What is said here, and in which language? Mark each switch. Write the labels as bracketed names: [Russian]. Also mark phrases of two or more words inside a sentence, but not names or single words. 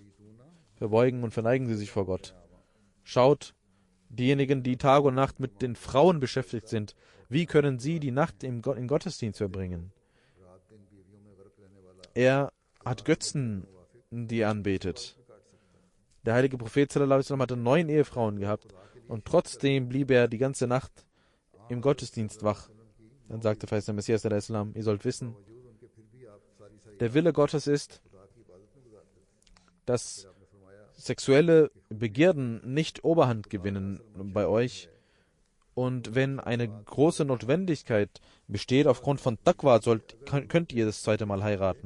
[German] Verbeugen und verneigen sie sich vor Gott. Schaut, diejenigen, die Tag und Nacht mit den Frauen beschäftigt sind, wie können sie die Nacht im Gottesdienst verbringen? Er hat Götzen, die er anbetet. Der heilige Prophet [Arabic] صلى الله عليه وسلم [German] hatte 9 Ehefrauen gehabt und trotzdem blieb er die ganze Nacht im Gottesdienst wach. Dann sagte der Messias [Arabic] صلى الله عليه وسلم, [German] ihr sollt wissen, der Wille Gottes ist, dass sexuelle Begierden nicht Oberhand gewinnen bei euch. Und wenn eine große Notwendigkeit besteht aufgrund von Taqwa, könnt ihr das zweite Mal heiraten.